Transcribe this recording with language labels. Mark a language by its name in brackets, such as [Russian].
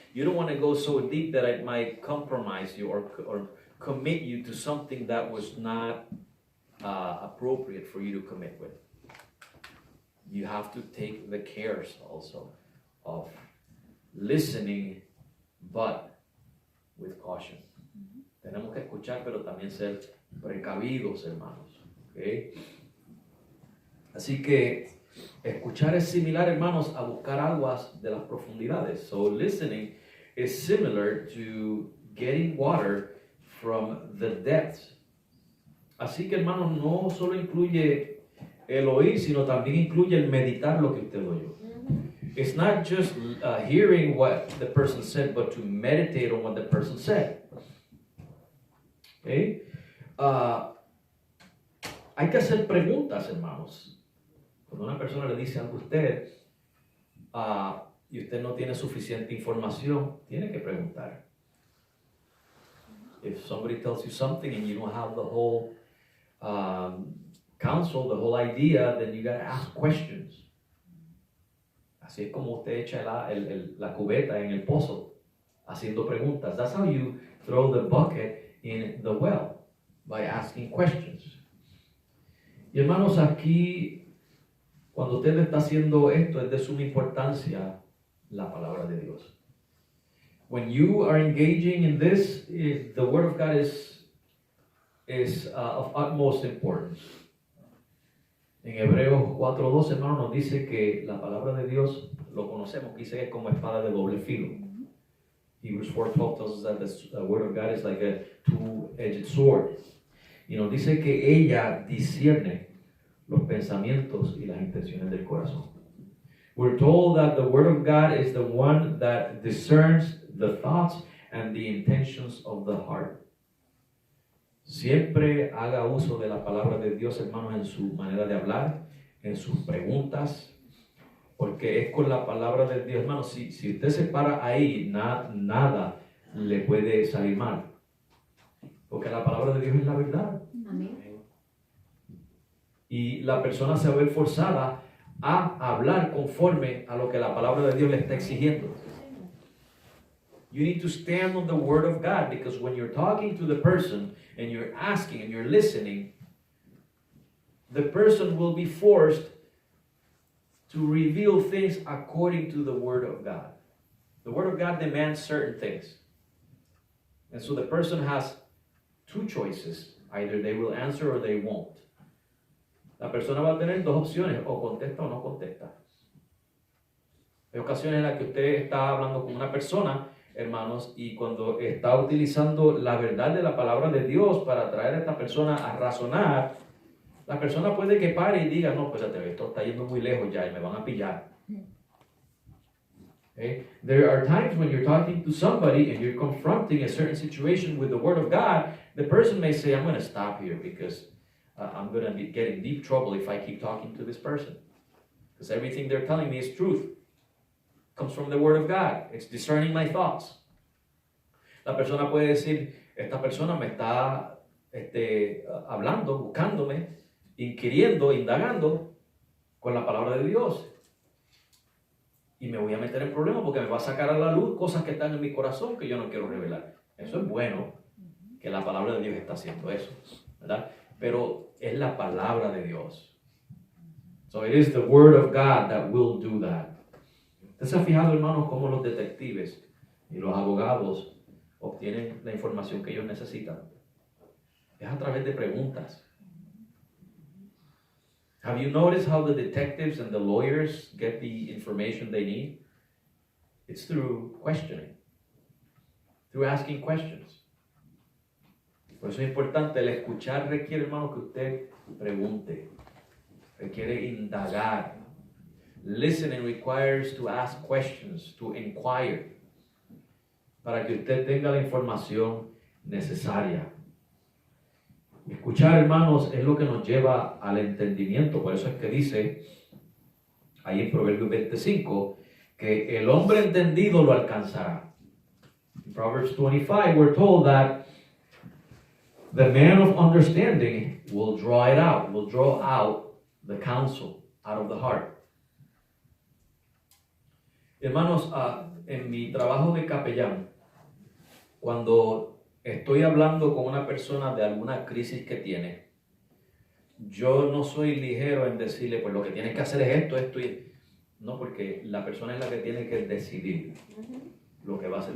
[English] You don't want to go so deep that it might compromise you or commit you to something that was not appropriate for you to commit with. You have to take the cares also of listening, but with caution. [Spanish] Tenemos que escuchar, pero también ser precavidos, hermanos. ¿Okay? Así que escuchar es similar, hermanos, a buscar aguas de las profundidades. [English] So listening is similar to getting water from the depths. [Spanish] Así que, hermanos, no solo incluye el oír, sino también incluye el meditar lo que usted oyó. [English] It's not just hearing what the person said, but to meditate on what the person said. Okay? [Spanish] Hay que hacer preguntas, hermanos. Cuando una persona le dice algo a usted y usted no tiene suficiente información, tiene que preguntar. [English] If somebody tells you something and you don't have the whole counsel, the whole idea, then you got to ask questions. [Spanish] Así es como usted echa la cubeta en el pozo, haciendo preguntas. [English] That's how you throw the bucket in the well, by asking questions. [Spanish] Y hermanos, aquí, cuando usted está haciendo esto, es de suma importancia la palabra de Dios. [English] When you are engaging in this, the Word of God is of utmost importance. [Spanish] En Hebreos 4:12, hermano, nos dice que la palabra de Dios, lo conocemos, dice que es como espada de doble filo. [English] Hebrews 4:12 tells us that the Word of God is like a two-edged sword. [Spanish] Y nos dice que ella discierne los pensamientos y las intenciones del corazón. [English] We're told that the Word of God is the one that discerns the thoughts and the intentions of the heart. [Spanish] Siempre haga uso de la palabra de Dios, hermanos, en su manera de hablar, en sus preguntas, porque es con la palabra de Dios, hermanos. Si usted se para ahí, nada le puede salir mal, porque la palabra de Dios es la verdad. Amén. Y la persona se va a ver forzada a hablar conforme a lo que la palabra de Dios le está exigiendo. [English] You need to stand on the Word of God, because when you're talking to the person and you're asking and you're listening, the person will be forced to reveal things according to the Word of God. The Word of God demands certain things. And so the person has two choices. Either they will answer or they won't. [Spanish] La persona va a tener dos opciones, o contesta o no contesta. Hay ocasiones en las que usted está hablando con una persona, hermanos, y cuando está utilizando la verdad de la palabra de Dios para traer a esta persona a razonar, la persona puede que pare y diga, no, espérate, esto está yendo muy lejos ya y me van a pillar. [English] Okay? There are times when you're talking to somebody and you're confronting a certain situation with the Word of God, the person may say, I'm going to stop here because I'm going to get in deep trouble if I keep talking to this person. Because everything they're telling me is truth. Comes from the Word of God. It's discerning my thoughts. [Spanish] La persona puede decir, esta persona me está hablando, buscándome, inquiriendo, indagando con la palabra de Dios. Y me voy a meter en problemas porque me va a sacar a la luz cosas que están en mi corazón que yo no quiero revelar. Eso es bueno, que la palabra de Dios está haciendo eso, ¿verdad? Pero es la palabra de Dios. [English] So it is the Word of God that will do that. [Spanish] ¿Usted se ha fijado, hermanos, cómo los detectives y los abogados obtienen la información que ellos necesitan? Es a través de preguntas. [English] Have you noticed how the detectives and the lawyers get the information they need? It's through questioning, through asking questions. [Spanish] Por eso es importante, el escuchar requiere, hermano, que usted pregunte, requiere indagar. [English] Listening requires to ask questions, to inquire, [Spanish] para que usted tenga la información necesaria. Escuchar, hermanos, es lo que nos lleva al entendimiento. Por eso es que dice ahí en Proverbios 25 que el hombre entendido lo alcanzará. [English] In Proverbs 25 we're told that the man of understanding will draw it out, will draw out the counsel out of the heart. [Spanish] Hermanos, en mi trabajo de capellán, cuando estoy hablando con una persona de alguna crisis que tiene, yo no soy ligero en decirle, pues lo que tienes que hacer es esto, esto y... No, porque la persona es la que tiene que decidir lo que va a hacer.